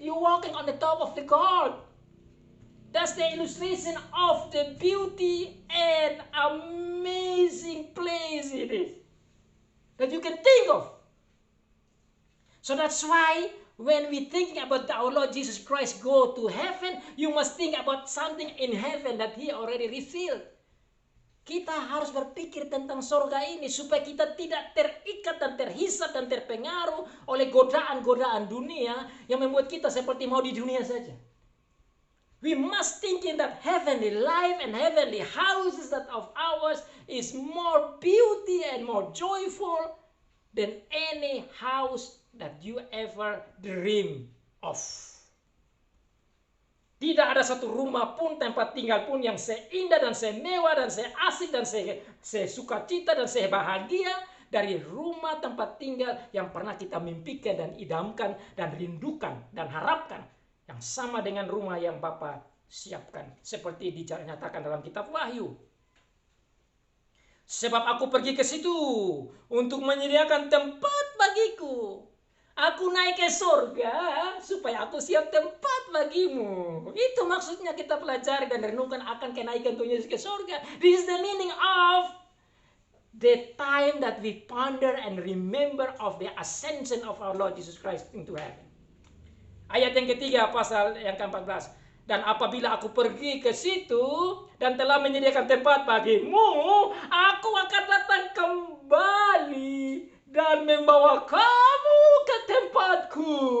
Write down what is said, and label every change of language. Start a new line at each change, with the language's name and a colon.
English: You're walking on the top of the God. That's the illustration of the beauty and amazing place it is that you can think of. So that's why when we thinking about our Lord Jesus Christ go to heaven, you must think about something in heaven that He already revealed.
Indonesian: Kita harus berpikir tentang surga ini supaya kita tidak terikat dan terhisap dan terpengaruh oleh godaan-godaan dunia yang membuat kita seperti mau di dunia saja.
English: We must thinking that heavenly life and heavenly houses that of ours is more beauty and more joyful than any house that you ever dream of.
Indonesian: Tidak ada satu rumah pun, tempat tinggal pun yang seindah dan semewah dan seasik dan sesukacita dan sebahagia dari rumah tempat tinggal yang pernah kita mimpikan dan idamkan dan rindukan dan harapkan, yang sama dengan rumah yang Bapa siapkan, seperti dinyatakan dalam kitab Wahyu. Sebab aku pergi ke situ untuk menyediakan tempat bagiku. Aku naik ke surga supaya aku siap tempat bagimu. Itu maksudnya kita pelajari dan renungkan akan kenaikan Tuhan Yesus ke surga.
English: This is the meaning of the time that we ponder and remember of the ascension of our Lord Jesus Christ into heaven.
Indonesian: Ayat yang ketiga pasal yang ke-14. Dan apabila aku pergi ke situ dan telah menyediakan tempat bagimu, aku akan datang kembali dan membawa kamu ke tempatku.